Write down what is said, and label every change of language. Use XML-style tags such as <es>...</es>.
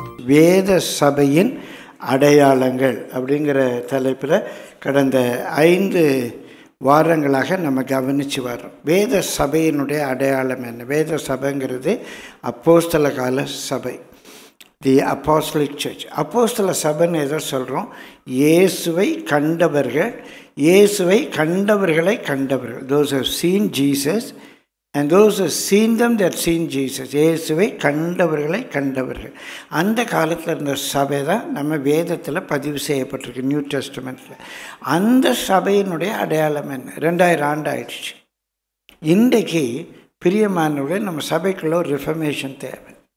<ta>வேத சபையின் அடையாளங்கள் அப்படிங்கிற தலைப்பில் கடந்த 5 வாரங்களாக நம்ம கவனித்து வரோம். வேத சபையினுடைய அடையாளம் என்ன? வேத சபைங்கிறது அப்போஸ்தல கால சபை,</ta> <en>The apostolic church.</en> <ta>அப்போஸ்தல சபைன்னு எதோ சொல்கிறோம்? இயேசுவை கண்டவர்கள், இயேசுவை கண்டவர்களை கண்டவர்கள்.</ta> <en>those who have seen Jesus and those who have seen them that seen Jesus.</en> <ta>இயேசுவை கண்டவர்களை கண்டவர்கள். அந்த காலத்தில் இருந்த சபை தான் நம்ம வேதத்தில் பதிவு செய்யப்பட்டிருக்கு, நியூ டெஸ்டமெண்ட்டில். அந்த சபையினுடைய அடையாளம் என்ன? 2000 ஆண்டு ஆயிடுச்சு. இன்றைக்கு பிரியமானவர்களே, நம்ம சபைக்குள்ள ஒரு ரிஃபர்மேஷன் தேவை.</ta>